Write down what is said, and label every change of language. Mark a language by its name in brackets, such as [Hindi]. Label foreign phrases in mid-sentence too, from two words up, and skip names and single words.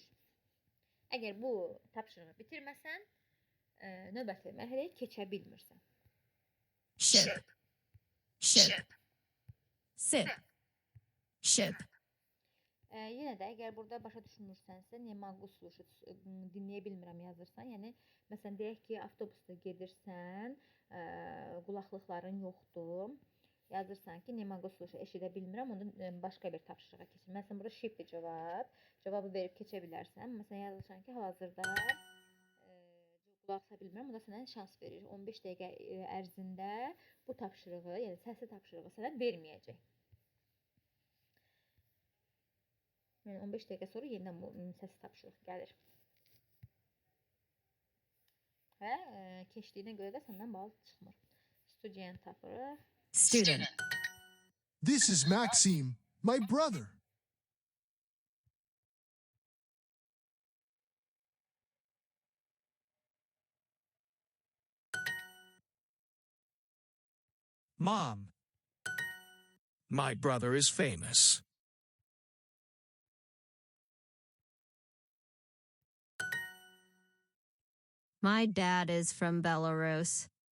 [Azerbaijani] Əgər bu tapşırığı bitirməsən, növbəti mərhələyə keçə bilmirsən. [English] Ship. Ship. Sip. Ship. [Azerbaijani] Yenə də əgər burada başa düşmürsənsə, [Russian] ne могу слушать, [Azerbaijani] dinləyə bilmirəm yazırsan, yəni məsələn deyək ki, avtobusda gedirsən, qulaqlıqların yoxdur. Yazırsan ki, [Russian] ne могу слушать, [Azerbaijani] eşidə bilmirəm, onda başqa bir tapşırığa keçir. Məsələn, burada shift cavab, cavabı verib keçə bilərsən. Məsələn, yazırsan ki, hal-hazırda qulaq asa bilmirəm, onda sənə şans verir. 15 dəqiqə ərzində bu tapşırığı, yəni səsli tapşırığı sənə verməyəcək. Yəni 15 dəqiqə sonra yenidən bu səsli tapşırıq gəlir. Və keçdiyinə görə də səndən bal çıxmır. Student tapırıq. [English] Student. This is Maxime, my brother. Mom. My brother is famous. My dad is from Belarus.